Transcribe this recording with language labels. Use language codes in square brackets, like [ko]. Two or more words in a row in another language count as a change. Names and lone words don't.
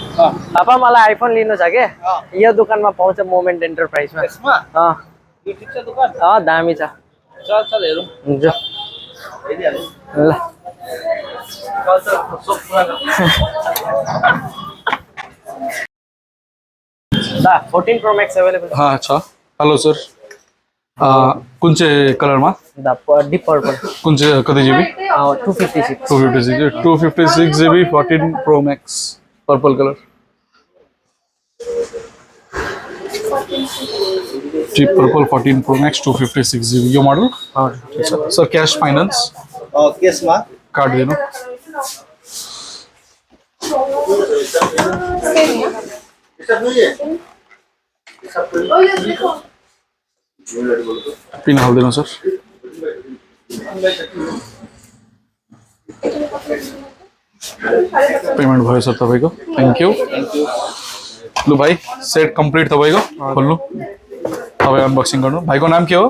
[ne] पापा मलाई आइफोन लिनु छ के यो दोकानमा पाउँछ मोमेन्ट एन्टरप्राइजमा यो ठिक छ दुकान दामी छ चल चल हेरौँ हुन्छ हेरिहालौँ ल चल चल सब पुरानो दा 14 प्रो मैक्स अवेलेबल हाँ अच्छा हेलो सर कुन चाहिँ कलरमा दा [en] deep purple [ne] कुन चाहिँ कति जिबी 256 256 जिबी 14 प्रो मैक्स [en] purple colour Deep Purple [ne] 14 Pro Max 256 GB यो model सर [en] cash finance [ne] केस मा कार्ड दिनु पिन हाल्दिनु सर पेमेन्ट भयो सर तपाईको [en] thank you [ne] लु भाइ [en] set complete [ne] तपाईको खोल्नु तपाईँ अनबक्सिङ गर्नु भाइको नाम के हो